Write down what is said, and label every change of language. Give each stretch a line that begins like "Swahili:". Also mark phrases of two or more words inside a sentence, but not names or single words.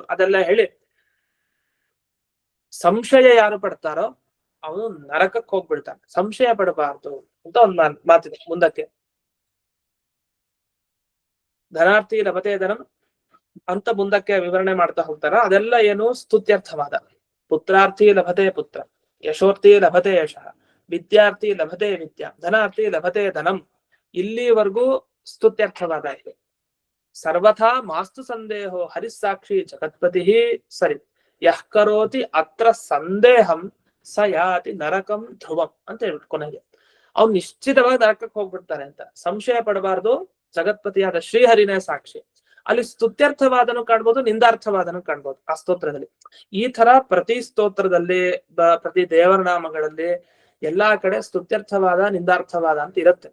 Kannada: ಅದೆಲ್ಲ ಹೇಳಿ ಸಂಶಯ ಯಾರು ಪಡ್ತಾರೋ ಅವನು ನರಕಕ್ಕೆ ಹೋಗ್ಬಿಡ್ತಾನೆ. ಸಂಶಯ ಪಡಬಾರ್ದು ಅಂತ ಒಂದು ಮಾತಿದೆ ಮುಂದಕ್ಕೆ.
Sanskrit: ಧನಾರ್ಥಿ ಲಭತೆ ಧನಂ
Kannada: ಅಂತ ಮುಂದಕ್ಕೆ ವಿವರಣೆ ಮಾಡ್ತಾ ಹೋಗ್ತಾರ. ಅದೆಲ್ಲ ಏನು ಸ್ತುತ್ಯರ್ಥವಾದ.
Sanskrit: ಪುತ್ರಾರ್ಥಿ ಲಭತೆ ಪುತ್ರ, ಯಶೋರ್ಥಿ ಲಭತೆ ಯಶಃ, ವಿದ್ಯಾರ್ಥಿ ಲಭತೆ ವಿದ್ಯಾ, ಧನಾರ್ಥಿ ಲಭತೆ ಧನಂ.
Kannada: ಇಲ್ಲಿವರೆಗೂ ಸ್ತುತ್ಯರ್ಥವಾದ ಇದೆ.
Sanskrit: ಸರ್ವಥಾ ಮಾಸ್ತು ಸಂದೇಹೋ ಹರಿಸ್ಸಾಕ್ಷಿ ಜಗತ್ಪತಿ ಸರಿ ಯಃ ಕರೋತಿ ಅತ್ರ ಸಂದೇಹಂ ಸ ಯಾತಿ ನರಕಂ ಧ್ರುವಂ
Kannada: ಅಂತ ಹೇಳ್ಬಿಟ್ಟು ಕೊನೆಗೆ ಅವ್ನು ನಿಶ್ಚಿತವಾಗಿ ನರಕಕ್ಕೆ ಹೋಗ್ಬಿಡ್ತಾನೆ ಅಂತ. ಸಂಶಯ ಪಡಬಾರ್ದು, ಜಗತ್ಪತಿಯಾದ ಶ್ರೀಹರಿನೇ ಸಾಕ್ಷಿ. ಅಲ್ಲಿ ಸ್ತುತ್ಯರ್ಥವಾದನು ಕಾಣ್ಬೋದು, ನಿಂದಾರ್ಥವಾದನು ಕಾಣ್ಬೋದು ಆ ಸ್ತೋತ್ರದಲ್ಲಿ. ಈ ತರ ಪ್ರತಿ ಸ್ತೋತ್ರದಲ್ಲಿ, ಪ್ರತಿ ದೇವರ ನಾಮಗಳಲ್ಲಿ ಎಲ್ಲಾ ಕಡೆ ಸ್ತುತ್ಯರ್ಥವಾದ, ನಿಂದಾರ್ಥವಾದ ಅಂತ ಇರುತ್ತೆ.